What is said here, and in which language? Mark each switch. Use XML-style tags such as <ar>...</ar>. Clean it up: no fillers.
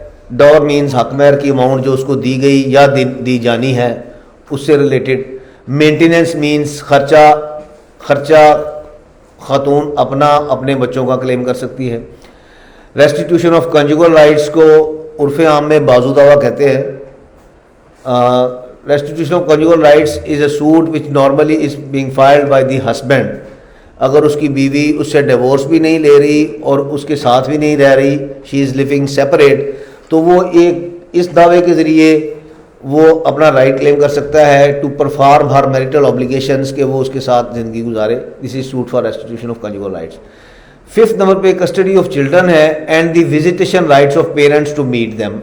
<ur>ڈاور means حق مہر کی اماؤنٹ جو اس کو دی گئی یا دی جانی ہے اس سے ریلیٹڈ. مینٹیننس مینز خرچہ خاتون اپنے بچوں کا کلیم کر سکتی ہے. ریسٹیٹیوشن آف کنجوگل رائٹس کو عرف عام میں بازو دعویٰ کہتے ہیں.</ur> <en>Restitution of conjugal rights is a suit which normally is being filed by the husband.</en> <ur>اگر اس کی بیوی اس سے ڈیورس بھی نہیں لے رہی اور اس کے ساتھ بھی نہیں رہ رہی,</ur> <en>she is living separate,</en> <ur>تو وہ ایک اس دعوے کے ذریعے وہ اپنا رائٹ کلیم کر سکتا ہے</ur> <en>to perform her marital obligations,</en> <ur>کہ وہ اس کے ساتھ زندگی گزارے.</ur> <en>This is suit for restitution of conjugal rights. 5th number پہ custody of children ہے and the visitation rights of parents to meet them.</en>